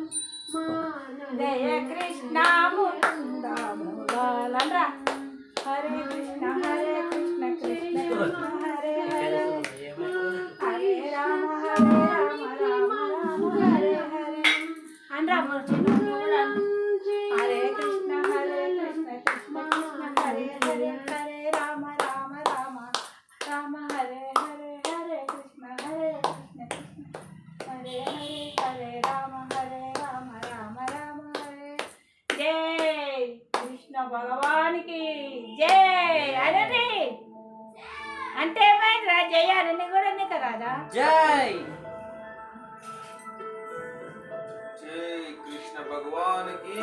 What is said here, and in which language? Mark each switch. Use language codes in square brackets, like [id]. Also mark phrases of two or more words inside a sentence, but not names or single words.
[te] జయ కృష్ణ ముకుంద మురాలండ్రా. హరే కృష్ణ కృష్ణ కృష్ణ హరే హరే హరే రామ రామ రామ హరే హరే అనరా. హరే కృష్ణ కృష్ణ కృష్ణ హరే హరే హరే రామ రామ రామ రామ హరే హరే హరే కృష్ణ కృష్ణ హరే హరే హరే రామ రామ రామ హరే. జై కృష్ణ భగవానికి జై అనండి. అంటే ఏమైందిరా జయ అని కూడా నీకు రాదా? జై జై కృష్ణ భగవానికి